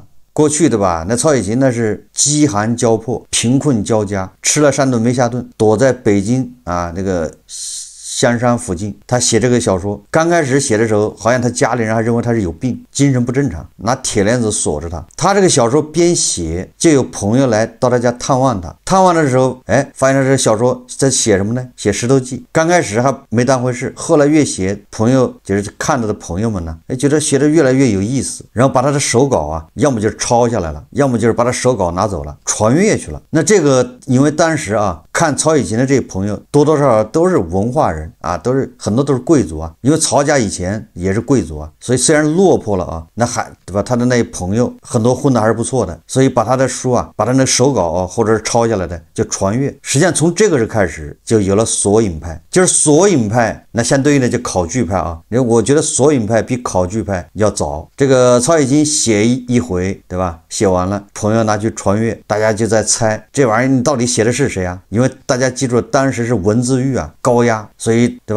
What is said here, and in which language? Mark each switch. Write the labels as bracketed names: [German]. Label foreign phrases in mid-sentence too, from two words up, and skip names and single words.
[Chinese] 過去的吧，那曹雪芹那是饥寒交迫，貧困交加，吃了3頓沒下頓，躲在北京那個香山附近，他寫這個小說，剛開始寫的時候，好像他家裡人還認為他是有病，精神不正常，拿鐵鏈子鎖着他。他這個小說邊寫，就有朋友來到他家探望他。探望的時候，發現他這個小說在寫什麼呢？寫《石頭記》。剛開始還沒當回事，後來越寫，朋友就是看到的朋友們呢，覺得寫的越來越有意思，然後把他的手稿要麼就是抄下來了，要麼就是把他手稿拿走了，傳閱去了。那這個因為當時看曹雪芹的這些朋友多多少少都是文化人都是很多都是貴族因為曹家以前也是貴族所以雖然落魄了那還對吧？他的那些朋友很多混的還是不錯的，所以把他的書把他那手稿或者是抄下來的就傳閱。實際上從這個時開始就有了索引派，就是索引派，那相對應的就考據派我覺得索引派比考據派要早。這個曹雪芹寫一回對吧？寫完了，朋友拿去傳閱，大家就在猜這玩意兒你到底寫的是誰因為大家記住當時是文字獄高壓，所以对吧？